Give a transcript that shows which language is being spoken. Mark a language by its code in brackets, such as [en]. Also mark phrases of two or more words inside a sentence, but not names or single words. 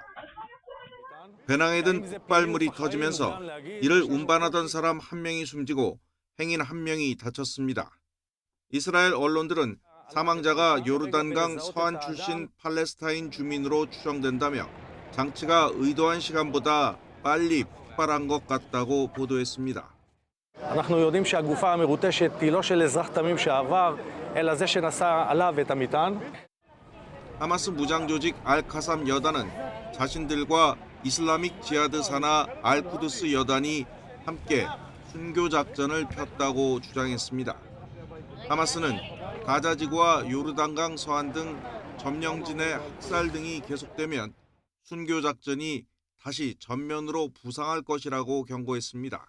[ko] 배낭에 든 폭발물이 터지면서 이를 운반하던 사람 한 명이 숨지고 행인 한 명이 다쳤습니다. 이스라엘 언론들은 사망자가 요르단강 서안 출신 팔레스타인 주민으로 추정된다며 장치가 의도한 시간보다 빨리 폭발한 것 같다고 보도했습니다. [he] אנחנו יודעים שהגופה המרוטשת היא לא של אזרח תמים שעבר, אלא זה שנשא עליו את המטען. [ko] 하마스 무장조직 알카삼 여단은 자신들과 이슬라믹 지하드 산하 알쿠드스 여단이 함께 순교 작전을 폈다고 주장했습니다. 하마스는 가자 지구와 요르단강 서안 등 점령진의 학살 등이 계속되면 순교 작전이 다시 전면으로 부상할 것이라고 경고했습니다.